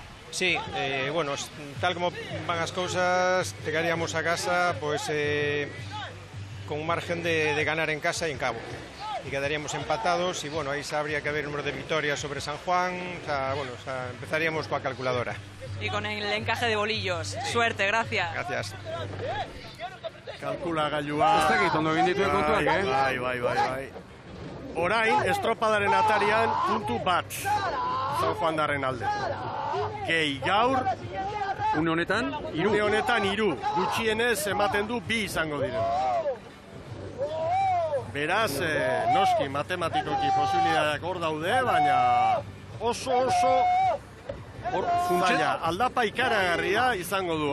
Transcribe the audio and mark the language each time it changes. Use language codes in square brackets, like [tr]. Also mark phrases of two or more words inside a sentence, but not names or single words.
[es] Sí, bueno, tal como van las cosas, llegaríamos a casa pues con un margen de ganar en casa y en Cabo. Y quedaríamos empatados y bueno, ahí habría que haber un número de victorias sobre San Juan, empezaríamos con la calculadora. Y con el encaje de bolillos. Suerte, gracias. Gracias. [eu] Kalkula gailua. Ez dakit ondo egin dituen kontuak, Bai. Orain, estropadaren atarian puntu bat. San Juandarren alde. Gehi gaur, une honetan, une honetan 3. Gutxienez ematen du 2 izango diren. Beraz, noski matematikoki posibilitateak hor daude, baina oso zaila, aldapa ikaragarria izango du.